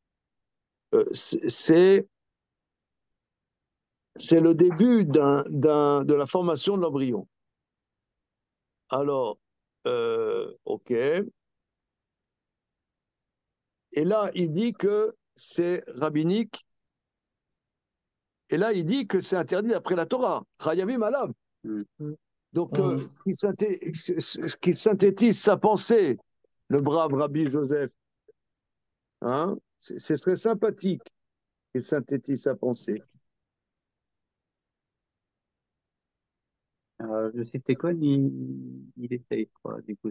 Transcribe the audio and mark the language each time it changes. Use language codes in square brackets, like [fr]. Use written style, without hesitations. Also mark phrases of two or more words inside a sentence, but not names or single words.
[fr] C'est le début de la formation de l'embryon. Alors, OK. Et là, il dit que c'est rabbinique. Et là, il dit que c'est interdit d'après la Torah. [he] חייבים עליו. [fr] Donc, qu'il synthétise sa pensée, le brave Rabbi Joseph. Hein? Ce serait sympathique qu'il synthétise sa pensée. Le Siftekon, il essaye, quoi, du coup, de